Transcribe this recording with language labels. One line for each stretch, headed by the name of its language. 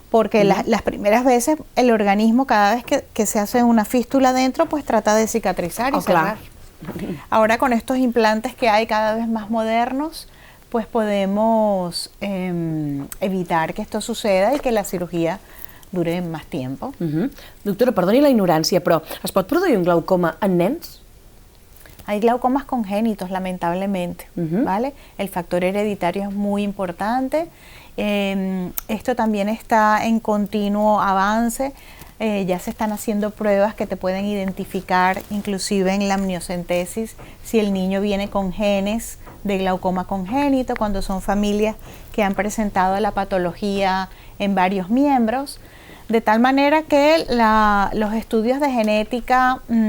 Spanish: Porque las primeras veces el organismo, cada vez que se hace una fístula dentro, pues trata de cicatrizar y cerrar. Ahora, con estos implantes que hay cada vez más modernos, pues podemos evitar que esto suceda y que la cirugía dure más tiempo.
Catalan: Doctora, perdoni la ignorància, però es pot produir un glaucoma en nens?
Spanish: Hay glaucomas congénitos, lamentablemente, ¿vale? El factor hereditario es muy importante Esto también está en continuo avance. Ya se están haciendo pruebas que te pueden identificar, inclusive en la amniocentesis, si el niño viene con genes de glaucoma congénito, cuando son familias que han presentado la patología en varios miembros, de tal manera que los estudios de genética